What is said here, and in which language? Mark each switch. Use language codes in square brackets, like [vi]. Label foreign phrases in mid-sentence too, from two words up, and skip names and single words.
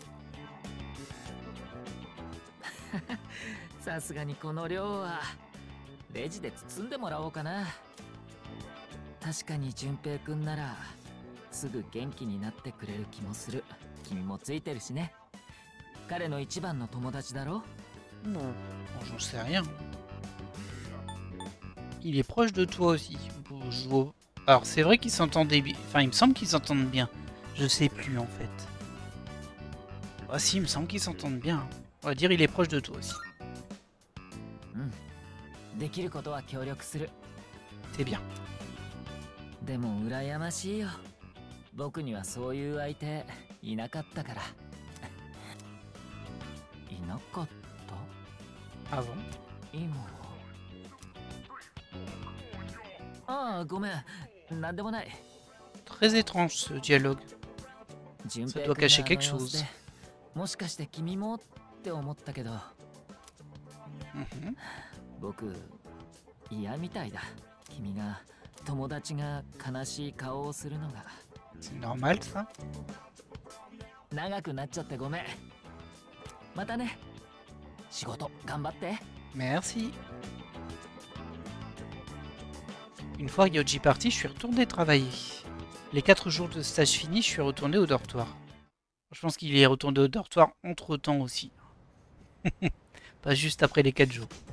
[ja] さすがにこの量はレジで包んでもらおうかな。確かに淳平くんならすぐ元気になってくれる気もする。君もついてるしね。彼の一番の友達だろ？ [fr] Non, j'en sais rien. Il est proche de toi aussi. Alors c'est vrai qu'ils s'entendaient bien. Enfin, il me semble qu'ils s'entendent bien. Je sais plus en fait. Ah si, il me semble qu'ils s'entendent bien. On va dire il est proche de toi aussi. C'est bien. [ja] でも羨ましいよ。僕にはそういう相手いなかったから。いなかった？ [fr] Ah bon? [ja] 今は。ああ、ごめん。なんでもない。 [fr] Très étrange ce dialogue. Ça doit cacher quelque chose. [ja] もしかして君もって思ったけど。僕嫌みたいだ。君が友達が悲しい顔をするのが。 [fr] C'est normal ça? [ja] 長くなっちゃってごめん。またね。仕事頑張って。 [fr] Merci. Une fois Ryoji parti, je suis retourné travailler. Les 4 jours de stage finis, je suis retourné au dortoir. Je pense qu'il est retourné au dortoir entre-temps aussi. Pas juste après les 4 jours.